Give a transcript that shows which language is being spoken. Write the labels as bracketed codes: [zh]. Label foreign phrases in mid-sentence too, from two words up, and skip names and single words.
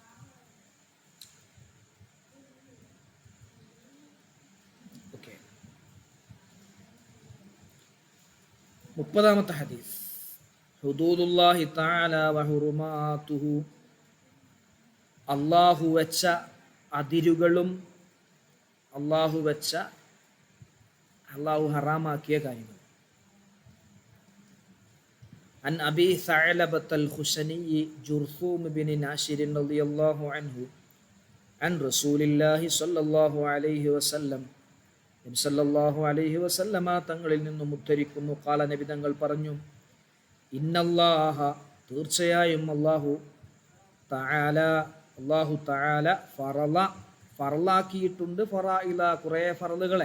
[ml] ഓക്കെ, 30-ാമത്തെ ഹദീസ്. [ar] حدود الله تعالى وحرماته, [ml] അല്ലാഹു വെച്ച അതിരുകളും അല്ലാഹു വെച്ച അള്ളാഹു ഹറാമാക്കിയ കാര്യങ്ങൾ. [ar] عن أبي ثعلبة الخشني جرثوم بن ناشر رضي الله عنه عن رسول الله صلى الله عليه وسلم النبي صلى الله عليه وسلم [ml] തങ്ങളിൽ നിന്നും ഉദ്ധരിക്കുന്നു. ഖാല, നബി തങ്ങൾ പറഞ്ഞു, ഇന്നല്ലാഹ, തീർച്ചയായും അല്ലാഹു തആല ഫറലാക്കിയിട്ടുണ്ട് ഫറായില, കുറേ ഫറലുകളെ.